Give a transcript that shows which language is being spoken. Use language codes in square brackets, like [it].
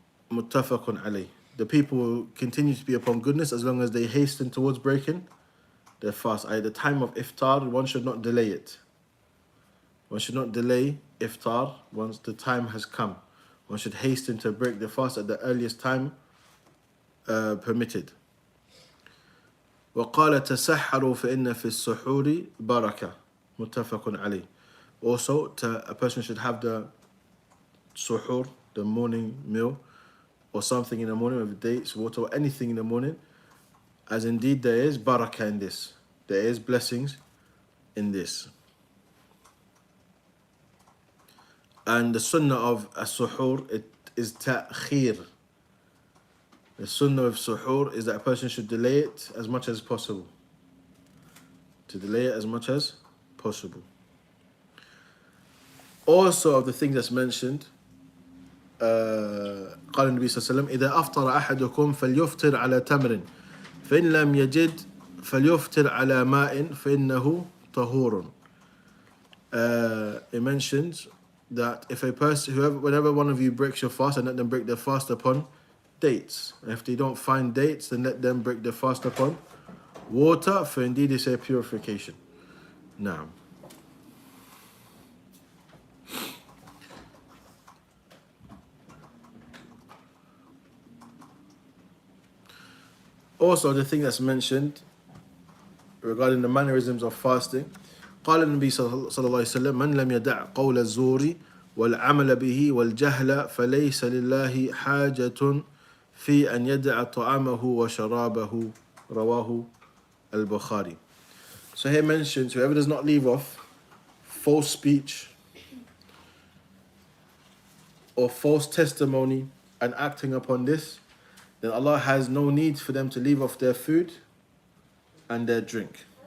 [en] Muttafaqun alayh. The people will continue to be upon goodness as long as they hasten towards breaking their fast. At the time of iftar, one should not delay it. One should not delay iftar once the time has come. One should hasten to break the fast at the earliest time permitted. [ar] وقال تسحروا فإن في السحور بركة. متفق عليه. [en] Also, a person should have the suhoor, the morning meal, or something in the morning with dates, water, or anything in the morning, as indeed there is barakah in this. There is blessings in this. And the sunnah of as-suhoor, it is ta'khir. The sunnah of suhoor is that a person should delay it as much as possible. To delay it as much as possible. Also of the thing that's mentioned, [ar] قال النبي صلى الله عليه وسلم إذا أفطر أحدكم فليفطر على تمر فإن لم يجد فليفطر على ماء فإنه طهور. [en] It mentions that if a person, whenever one of you breaks your fast, and let them break their fast upon dates. And if they don't find dates, then let them break their fast upon water, for indeed it's a purification. Now, also the thing that's mentioned regarding the mannerisms of fasting, [ar] قال النبي صلى الله عليه وسلم من لم يدع قول الزور والعمل به والجهل فليس لله حاجة في أن يدع طعامه وشرابه. رواه [en] Al-Bukhari. So here mentions whoever does not leave off false speech or false testimony and acting upon this, then Allah has no need for them to leave off their food and their drink.